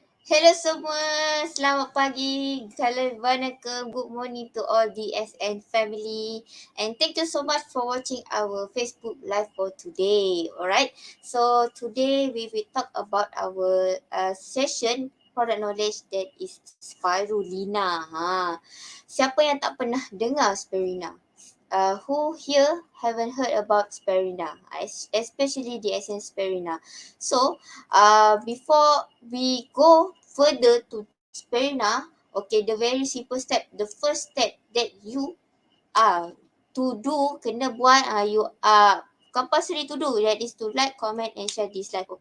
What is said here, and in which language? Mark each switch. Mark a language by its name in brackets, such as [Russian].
[English] Hello [Malay] semua, selamat pagi, [English] Assalamualaikum, good morning to all DXN family, and thank you so much for watching our Facebook live for today. Alright, so today we will talk about our session product knowledge that is Spirulina. [Malay] Siapa yang tak pernah dengar Spirulina? [English] Who here haven't heard about Spirulina, especially DXN Spirulina? So, before we go further to Spirulina, okay, the very simple step, the first step that you to do, [Malay] kena buat, [English] you compulsory to do, that is to like, comment and share this live.